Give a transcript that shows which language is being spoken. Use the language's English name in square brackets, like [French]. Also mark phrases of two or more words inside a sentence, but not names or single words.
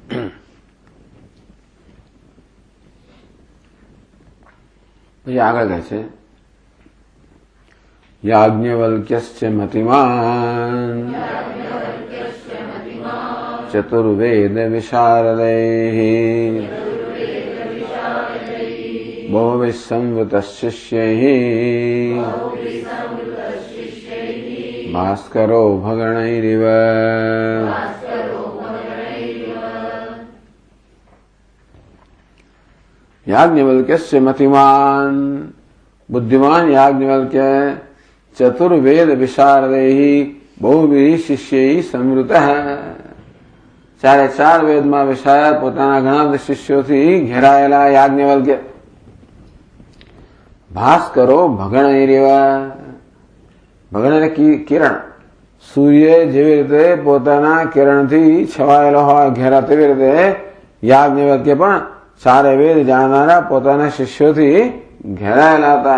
[Gujarati] પછી આગળ કહે છે [Sanskrit] याज्ञवल्क्यस्य मतिमान चतुर्वेद विशारदैः बहुविः संवृतः शिष्यैः भास्करो भगणैरिव. याज्ञवल्क्यस्य मतिमान, बुद्धिमान याज्ञवल्क्य चतुर्वेद विशारदैः बहुभिः शिष्यैः संवृतः. [Gujarati] 4 વેદમાં વિશારદ પોતાના ઘણા બધા શિષ્યોથી ઘેરાયેલા યાજ્ઞવલ્ક્ય. [Sanskrit] भास्करो भगणैरिव, [Gujarati] ભગણ એટલે કિરણ. સૂર્ય જેવી રીતે પોતાના કિરણથી છવાયેલો હોય ઘેરા, તેવી રીતે યાજ્ઞવલ્ક્ય પણ 4 વેદ જાણનારા પોતાના શિષ્યોથી ઘેરાયેલા હતા.